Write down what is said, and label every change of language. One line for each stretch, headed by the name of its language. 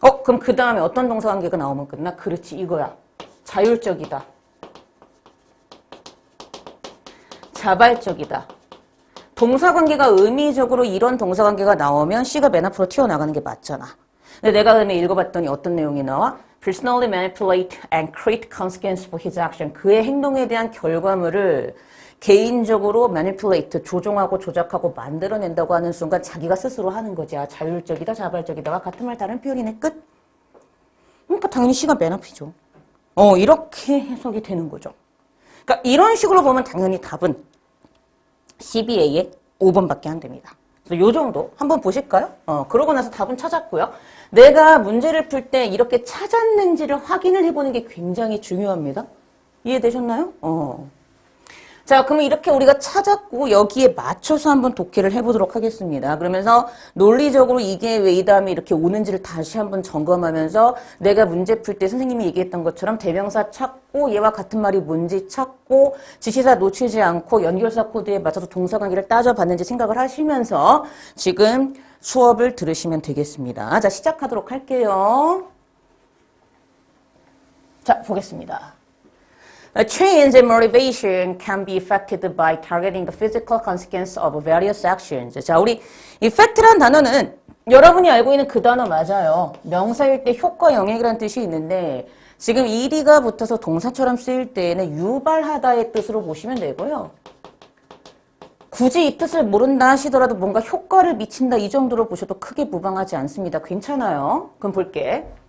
Korean: 그럼 그 다음에 어떤 동사관계가 나오면 끝나? 그렇지, 이거야. 자율적이다. 자발적이다. 동사관계가 의미적으로 이런 동사관계가 나오면 C가 맨 앞으로 튀어나가는 게 맞잖아. 근데 내가 그러면 읽어봤더니 어떤 내용이 나와?
English: Personally manipulate and create consequence for his action.
Korean: 그의 행동에 대한 결과물을 개인적으로 manipulate, 조종하고 조작하고 만들어낸다고 하는 순간 자기가 스스로 하는 거지. 자율적이다, 자발적이다가 같은 말 다른 표현이네. 끝. 그러니까 당연히 C가 맨 앞이죠. 이렇게 해석이 되는 거죠. 그러니까 이런 식으로 보면 당연히 답은 CBA의 5번밖에 안 됩니다. 그래서 요 정도 한번 보실까요? 그러고 나서 답은 찾았고요. 내가 문제를 풀 때 이렇게 찾았는지를 확인을 해보는 게 굉장히 중요합니다. 이해되셨나요? 자, 그러면 이렇게 우리가 찾았고 여기에 맞춰서 한번 독해를 해보도록 하겠습니다. 그러면서 논리적으로 이게 왜 이 다음에 이렇게 오는지를 다시 한번 점검하면서 내가 문제 풀 때 선생님이 얘기했던 것처럼 대명사 찾고 얘와 같은 말이 뭔지 찾고 지시사 놓치지 않고 연결사 코드에 맞춰서 동사관계를 따져봤는지 생각을 하시면서 지금 수업을 들으시면 되겠습니다. 자, 시작하도록 할게요. 자, 보겠습니다.
English: A change in motivation can be affected by targeting the physical consequence of various actions.
Korean: 자, 우리 effect란 단어는 여러분이 알고 있는 그 단어 맞아요. 명사일 때 효과, 영향이라는 뜻이 있는데 지금 ed가 붙어서 동사처럼 쓰일 때에는 유발하다의 뜻으로 보시면 되고요. 굳이 이 뜻을 모른다 하시더라도 뭔가 효과를 미친다 이 정도로 보셔도 크게 무방하지 않습니다. 괜찮아요. 그럼 볼게.